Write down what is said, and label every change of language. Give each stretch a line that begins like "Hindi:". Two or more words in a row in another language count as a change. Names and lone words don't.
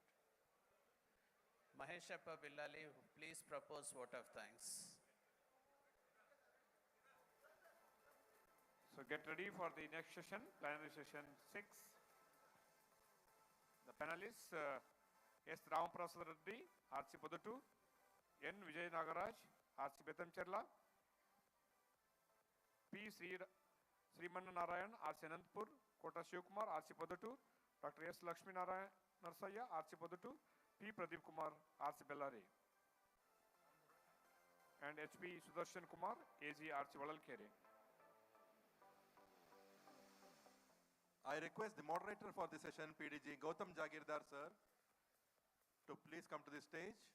English: Maheshappa Pillali, please propose vote of thanks. So get ready for the next session, plenary session 6. The panelists, S. Ram Prasad Reddy, RC Podatu, N. Vijay Nagaraj, RC Betamcherla, P. Sriman Narayan, RC Anantpur, Kota Shivkumar, RC Podatu, Dr. S. Lakshmi Narayan Narsaya, RC Podatu, P. Pradeep Kumar, RC Bellary, and HP Sudarshan Kumar, AG RC Valalkere. I request the moderator for the session, PDG Gautam Jagirdar sir, to please come to the stage.